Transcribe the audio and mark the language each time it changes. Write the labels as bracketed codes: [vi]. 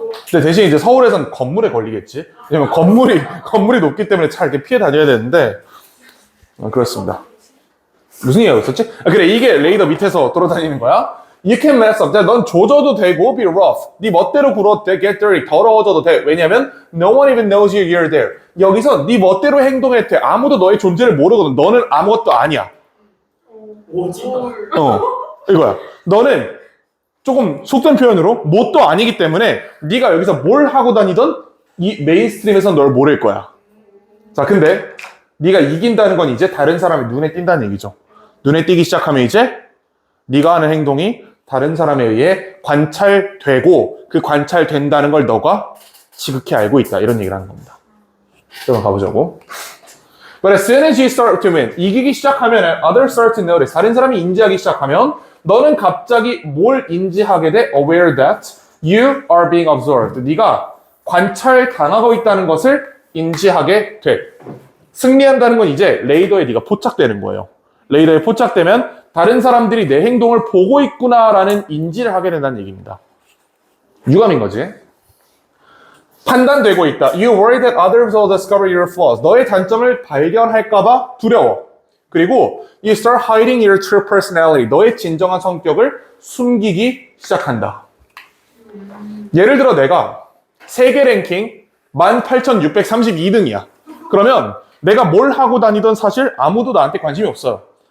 [ko] 근데 대신 이제 서울에선 건물에 걸리겠지. 왜냐면 건물이 높기 때문에 잘 이렇게 피해 다녀야 되는데 그렇습니다. 무슨 얘기가 있었지? 그래, 이게 레이더 밑에서 돌아다니는 거야. [en] You can mess up. [ko] 넌 조져도 되고 [en] be rough. [ko] 네 멋대로 굴어도 돼. [en] Get dirty. [ko] 더러워져도 돼. [en] 왜냐면 no one even knows you're there. [ko] 여기서 네 멋대로 행동해도 돼. 아무도 너의 존재를 모르거든. 너는 아무것도 아니야. 오, 찐다. 이거야. 너는 조금 속된 표현으로 뭣도 아니기 때문에 네가 여기서 뭘 하고 다니던 이 메인스트림에서 널 모를 거야. 자, 근데 네가 이긴다는 건 이제 다른 사람의 눈에 띈다는 얘기죠. 눈에 띄기 시작하면 이제 네가 하는 행동이 다른 사람에 의해 관찰되고 그 관찰된다는 걸 너가 지극히 알고 있다. 이런 얘기를 하는 겁니다. 그럼 가보자고. [en] But as soon as you start to win, [ko] 이기기 시작하면 [en] others start to notice. [ko] 다른 사람이 인지하기 시작하면 너는 갑자기 뭘 인지하게 돼? [en] Aware that you are being observed. [ko] 네가 관찰당하고 있다는 것을 인지하게 돼. 승리한다는 건 이제 레이더에 네가 포착되는 거예요. 레이더에 포착되면 다른 사람들이 내 행동을 보고 있구나라는 인지를 하게 된다는 얘기입니다. 유감인 거지. 판단되고 있다. [en] You worry that others will discover your flaws. [ko] 너의 단점을 발견할까봐 두려워. [en] 그리고 you start hiding your true personality. [ko] 너의 진정한 성격을 숨기기 시작한다. 예를 들어 내가 세계 랭킹 18,632등이야. 그러면 내가 뭘 하고 다니던 사실 아무도 나한테 관심이 없어요.